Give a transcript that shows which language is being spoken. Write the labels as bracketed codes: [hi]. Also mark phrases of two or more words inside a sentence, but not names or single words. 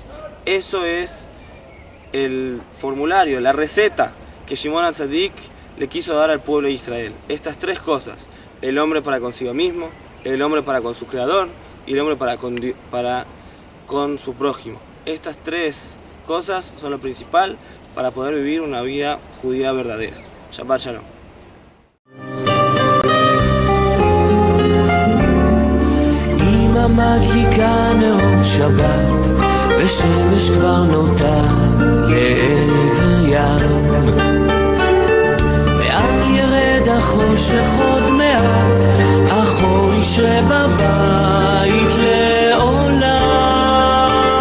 [es] Eso es el formulario, la receta que Shimon HaTzadik le quiso dar al pueblo de Israel. Estas 3 cosas: el hombre para consigo mismo, el hombre para con su creador y el hombre para con su prójimo. Estas 3 cosas son lo principal para poder vivir una vida judía verdadera. [he] שבת שלום. אמא מדליקה נרות שבת, ושמש כבר נוטה לעבר ים. מעל ירד החושך עוד מעט, החור ישרה בבית לעולם.